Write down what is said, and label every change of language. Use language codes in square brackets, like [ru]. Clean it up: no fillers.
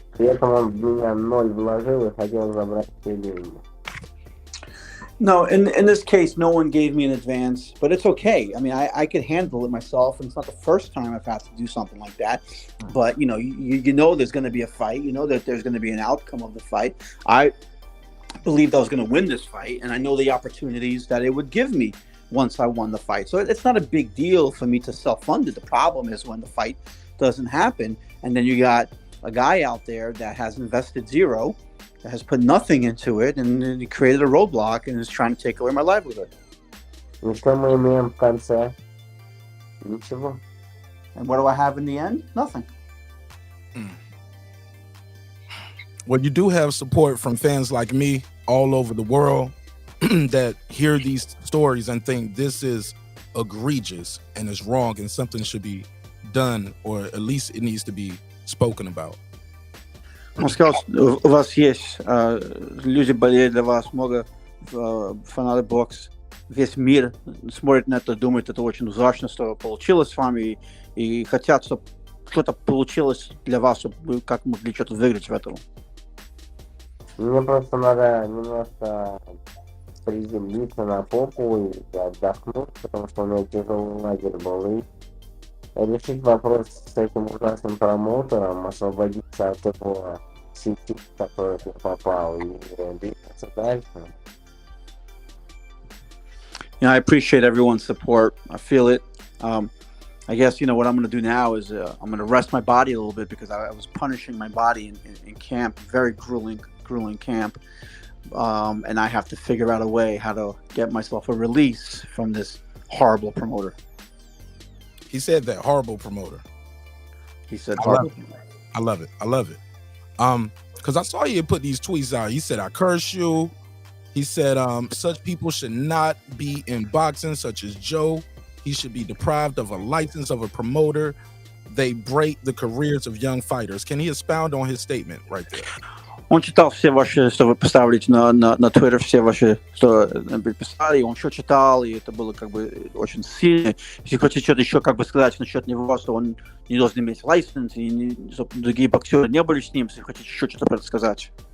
[ru] При этом он в меня 0 вложил и хотел забрать все деньги. [en] No, in this case, no one gave me an advance, but it's okay. I mean, I could handle it myself, and it's not the first time I've had to do something like that. But, you know there's going to be a fight. You know that there's going to be an outcome of the fight. I believed I was going to win this fight, and I know the opportunities that it would give me once I won the fight. So it's not a big deal for me to self-fund it. The problem is when the fight doesn't happen, and then you got a guy out there that has invested zero, that has put nothing into it, and he created a roadblock and is trying to take away my livelihood. [ru] И что мы имеем в конце? Ничего. [en] And what do I have in the end? Nothing. Well, you do have support from fans like me all over the world that hear these stories and think this is egregious and is wrong and something should be done, or at least it needs to be spoken about. [ru] Он сказал, у вас есть люди болеют для вас, много фанаты бокс, весь мир смотрит на это, думает, это очень ужасно, что получилось с вами, и хотят, чтобы что-то получилось для вас, чтобы вы как могли что-то выиграть в этом. Мне просто надо немножко приземлиться на попу и отдохнуть, потому что у меня тяжелый лагерь был. И решить вопрос с этим ужасным промоутером, освободиться от его сети, в которую я попал, и двигаться дальше. [en] I appreciate everyone's support. I feel it. I guess what I'm going to do now is I'm going to rest my body a little bit because I was punishing my body in camp, very grueling camp, and I have to figure out a way how to get myself a release from this horrible promoter. He said that, horrible promoter. He said horrible. I love it. Because I saw you put these tweets out. He said, I curse you. He said, such people should not be in boxing, such as Joe. He should be deprived of a license of a promoter. They break the careers of young fighters. Can he expound on his statement right there? [ru] Он читал все ваши, что вы поставили на Twitter, все ваши, что писали, он все читал, и это было как бы очень сильно. Если хотите что-то еще как бы сказать насчет него, что он не должен иметь лайсенс, и чтобы другие боксеры не были с ним, если хотите еще что-то про это сказать.